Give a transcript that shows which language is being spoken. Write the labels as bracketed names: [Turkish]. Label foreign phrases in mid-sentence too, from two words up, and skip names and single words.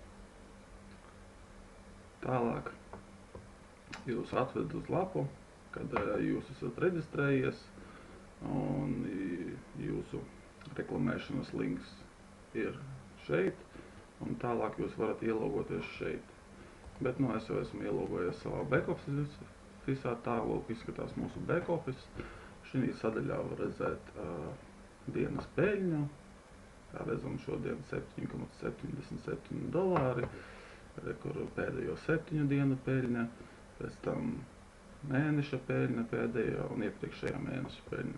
[Latvian] Tālāk jūs atved uz lapu, kad jūs esat reģistrējies un jūsu reklamēšanas links ir šeit, un tālāk jūs varat ielogoties šeit. Bet, es jau esmu ielogojies savā back-office, tā lūk izskatās mūsu back-office. Šī sadaļā var redzēt dienas peļņu, kā redzam šodien $7,77, kur pēdējo 7 dienu peļņa, pēc tam mēneša peļņa pēdējā un iepriekšējā mēneša peļņa.